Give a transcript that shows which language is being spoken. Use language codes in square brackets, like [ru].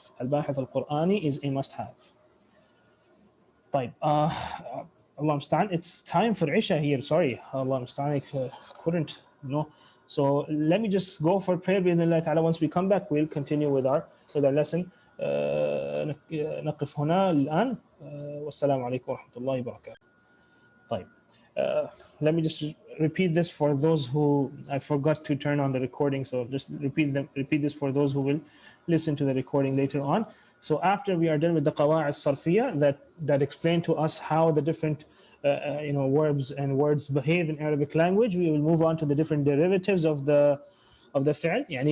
[en] Al-Bahith al-Qur'ani is a must-have. طيب, Allah musta'an, it's time for Isha here. Sorry, Allah musta'an, I couldn't, So let me just go for prayer. Bismillah ta'ala. Once we come back, we'll continue with our lesson. [ar] نقف هنا الآن. والسلام عليكم ورحمة الله وبركاته. طيب. [en] Let me just repeat this for those who I forgot to turn on the recording. So just repeat this for those who will listen to the recording later on. So after we are done with the Qawa'id Sarfiyya that explain to us how the different verbs and words behave in Arabic language, we will move on to the different derivatives of the fi'l.